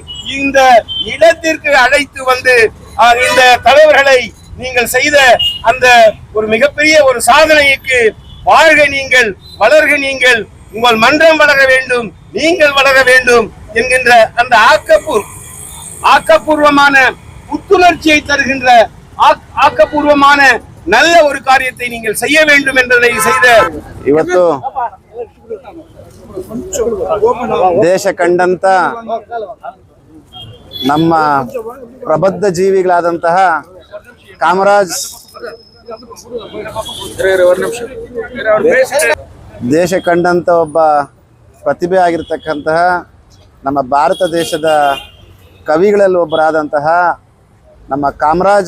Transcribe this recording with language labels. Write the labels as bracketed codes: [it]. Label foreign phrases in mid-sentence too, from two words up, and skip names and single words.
[ta] இந்த இடத்திற்கு அழைத்து வந்து இந்த தலைவர்களை நீங்கள் செய்த அந்த ஒரு மிகப்பெரிய ஒரு சாதனைக்கு வாழ்க நீங்கள், வளர்க நீங்கள், உங்கள் மன்றம் வளர வேண்டும், நீங்கள் வளர வேண்டும் என்கின்ற அந்த ஆக்கப்பூர்வமான புத்துணர்ச்சியை தருகின்ற ஆக்கப்பூர்வமான நல்ல ஒரு காரியத்தை நீங்கள் செய்ய வேண்டும் என்பதை செய்த [kn] ಇವತ್ತು ದೇಶ ಕಂಡಂತ ನಮ್ಮ ಪ್ರಬುದ್ಧ ಜೀವಿಗಳಾದಂತಹ ಕಾಮರಾಜ್ ದೇಶ ಕಂಡಂತ ಒಬ್ಬ ಪ್ರತಿಭೆ ಆಗಿರ್ತಕ್ಕಂತಹ ನಮ್ಮ ಭಾರತ ದೇಶದ ಕವಿಗಳಲ್ಲಿ ಒಬ್ಬರಾದಂತಹ ನಮ್ಮ ಕಾಮರಾಜ್